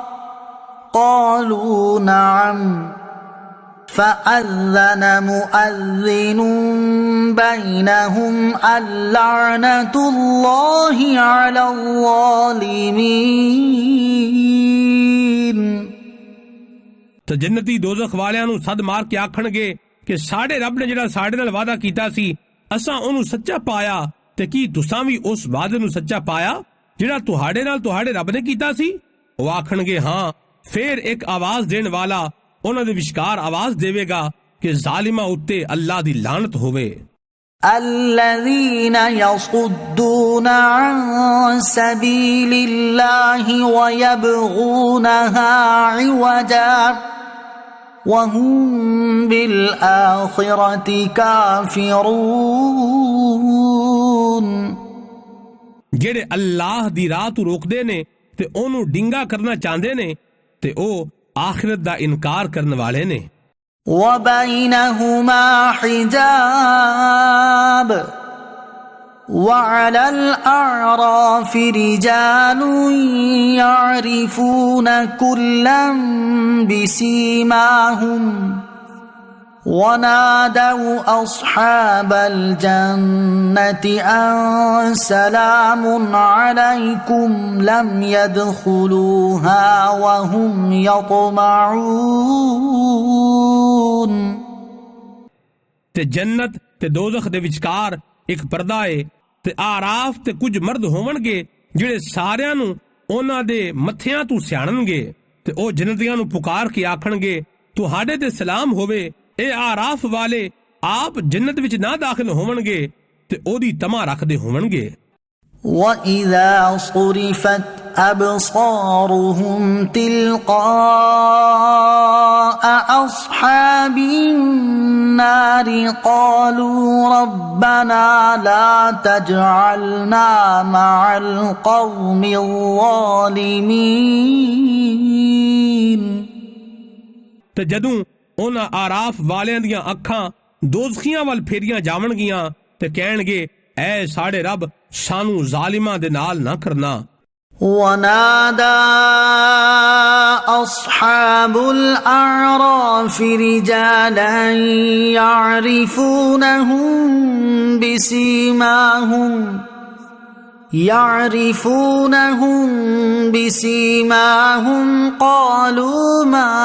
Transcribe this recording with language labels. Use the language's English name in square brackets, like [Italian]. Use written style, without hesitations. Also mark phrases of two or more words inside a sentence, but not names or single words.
[Arabic] قالوا نعم فأذن مؤذن بينهم اللعنة الله على الظالمين [Punjabi] ਤਾਂ ਜੰਨਤੀ ਦੋਜ਼ਖ ਵਾਲਿਆਂ ਨੂੰ ਸੱਦ ਮਾਰ ਕੇ ਆਖਣਗੇ ਕਿ ਸਾਡੇ ਰੱਬ ਨੇ ਜਿਹੜਾ ਸਾਡੇ ਨਾਲ ਵਾਅਦਾ ਕੀਤਾ ਸੀ ਅਸਾਂ ਓਹਨੂੰ ਸੱਚਾ ਪਾਇਆ ਤੇ ਕੀ ਤੁਸਾਂ ਭੀ ਉਸ ਵਾਅਦੇ ਨੂੰ ਸੱਚਾ ਪਾਇਆ ਜਿਹੜਾ ਤੁਹਾਡੇ ਨਾਲ ਤੁਹਾਡੇ ਰੱਬ ਨੇ ਕੀਤਾ ਸੀ। ਉਹ ਆਖਣਗੇ ਹਾਂ। ਫਿਰ ਇੱਕ ਆਵਾਜ਼ ਦੇਣ ਵਾਲਾ ਉਹਨਾਂ ਦੇ ਵਿਚਕਾਰ ਆਵਾਜ਼ ਦੇਵੇਗਾ ਕਿ ਜ਼ਾਲਿਮਾਂ ਉੱਤੇ ਅੱਲਾਹ ਦੀ ਲਾਨਤ ਹੋਵੇ। [Arabic] الذين يصدون عن سبيل الله ويبغونها عوجا وهم بالآخرة كافرون [Punjabi] ਜਿਹੜੇ ਅੱਲਾਹ ਦੀ ਰਾਹ ਤੋਂ ਰੋਕਦੇ ਨੇ ਤੇ ਉਹਨੂੰ ਡਿੰਗਾ ਕਰਨਾ ਚਾਹੁੰਦੇ ਨੇ ਤੇ ਉਹ ਆਖਿਰਤ ਦਾ ਇਨਕਾਰ ਕਰਨ ਵਾਲੇ ਨੇ। [Arabic] وبينهما حجاب وعلى الأعراف رجال يعرفون كلا بسيماهم ونادوا أصحاب الجنة أن سلام عليكم لم يدخلوها وهم يطمعون [Punjabi] ਤੇ ਜੰਨਤ ਤੇ ਦੋਜ਼ਖ ਦੇ ਵਿਚਕਾਰ ਇੱਕ ਪਰਦਾ ਏ ਤੇ ਆਰਾਫ ਤੇ ਕੁਝ ਮਰਦ ਹੋਣਗੇ ਜਿਹੜੇ ਸਾਰਿਆਂ ਨੂੰ ਉਹਨਾਂ ਦੇ ਮੱਥਿਆਂ ਤੋਂ ਸਿਆਣਨਗੇ ਤੇ ਉਹ ਜੰਨਤੀਆਂ ਨੂੰ ਪੁਕਾਰ ਕੇ ਆਖਣਗੇ ਤੁਹਾਡੇ ਤੇ ਸਲਾਮ ਹੋਵੇ। ਇਹ ਆਰਾਫ ਵਾਲੇ ਆਪ ਜੰਨਤ ਵਿੱਚ ਨਾ ਦਾਖਲ ਹੋਣਗੇ ਤੇ ਉਹਦੀ ਤਮਾ ਰੱਖਦੇ ਹੋਣਗੇ। [Arabic] وَإِذَا صُرِفَتْ أَبْصَارُهُمْ تِلْقَاءَ أَصْحَابِ النَّارِ قَالُوا رَبَّنَا لَا تَجْعَلْنَا مَعَ الْقَوْمِ الظَّالِمِينَ [Punjabi] ਤੇ ਜਦੋਂ ਉਹਨਾਂ ਆਰਾਫ ਵਾਲਿਆਂ ਦੀਆਂ ਅੱਖਾਂ ਦੋਜ਼ਖੀਆਂ ਵੱਲ ਫੇਰੀਆਂ ਜਾਵਣਗੀਆਂ ਤੇ ਕਹਿਣਗੇ ਐ ਸਾਡੇ ਰੱਬ ਸਾਨੂੰ ਜ਼ਾਲਿਮਾਂ ਦੇ ਨਾਲ ਨਾ ਕਰਨਾ। [Arabic] ونادى أصحاب الأعراف رجالا يعرفونهم بسيماهم قالوا ما